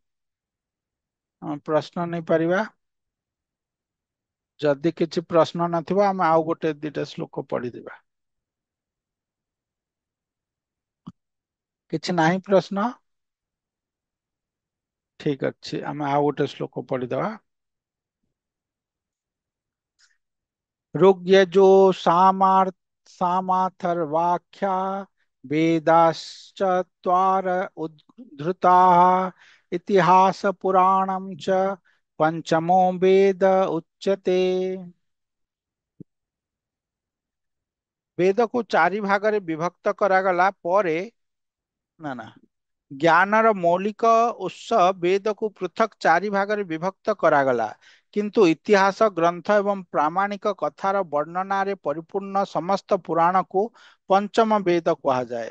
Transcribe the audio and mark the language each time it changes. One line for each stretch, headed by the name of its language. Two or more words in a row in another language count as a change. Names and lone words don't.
Odia: ପ୍ରଶ୍ନ ନେଇପାରିବା। ଯଦି କିଛି ପ୍ରଶ୍ନ ନଥିବ, ଆମେ ଆଉ ଗୋଟେ ଦିଟା ଶ୍ଲୋକ ପଢିଦେବା। କିଛି ନାହିଁ ପ୍ରଶ୍ନ? ଠିକ ଅଛି, ଆମେ ଆଉ ଗୋଟେ ଶ୍ଲୋକ ପଢିଦେବା।
Sanskrit: ऋग्यजु सामाथर्वाख्या वेदाश्च त्वार उद्धृताः इतिहास पुराणं च पंचमो वेद उच्यते।
Odia: ବେଦକୁ ଚାରି ଭାଗରେ ବିଭକ୍ତ କରାଗଲା ପରେ, ନା ନା, ଜ୍ଞାନର ମୌଳିକ ଉତ୍ସ ବେଦକୁ ପୃଥକ୍ ଚାରି ଭାଗରେ ବିଭକ୍ତ କରାଗଲା। କିନ୍ତୁ ଇତିହାସ ଗ୍ରନ୍ଥ ଏବଂ ପ୍ରାମାଣିକ କଥାର ବର୍ଣ୍ଣନାରେ ପରିପୂର୍ଣ୍ଣ ସମସ୍ତ ପୁରାଣକୁ ପଞ୍ଚମ ବେଦ କୁହାଯାଏ।